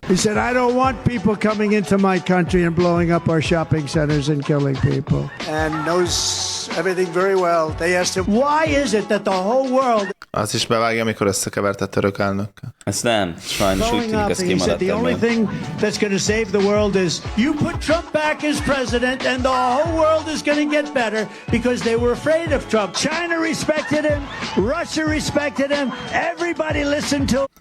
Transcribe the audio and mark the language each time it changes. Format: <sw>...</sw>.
<en>He said, I don't want people coming into my country and blowing up our shopping centers and killing people. And knows everything very well. They asked him, why is it that the whole world...</en> <hu>Azt is bevágja, amikor összekevert a török elnök. Ezt nem, sajnos úgy tűnik, ez kimaradt.</hu> <en>The only thing that's going to save the world is you put Trump back as president and the whole world is going to get better because they were afraid of Trump. China respected him, Russia respected him, everybody listened to...</en>